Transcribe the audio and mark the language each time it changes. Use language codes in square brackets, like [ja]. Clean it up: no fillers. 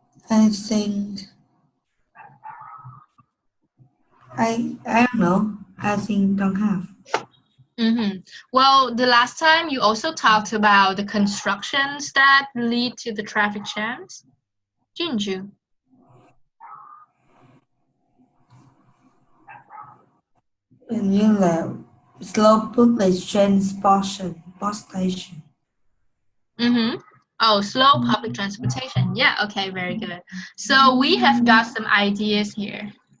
[en] I think I don't know. I think don't have. Well, the last time you also talked about the constructions that lead to the traffic jams, didn't you? [vi] Hình như là [en] slow public transportation. Oh, slow public transportation. Yeah, okay, very good. So we have got some ideas here.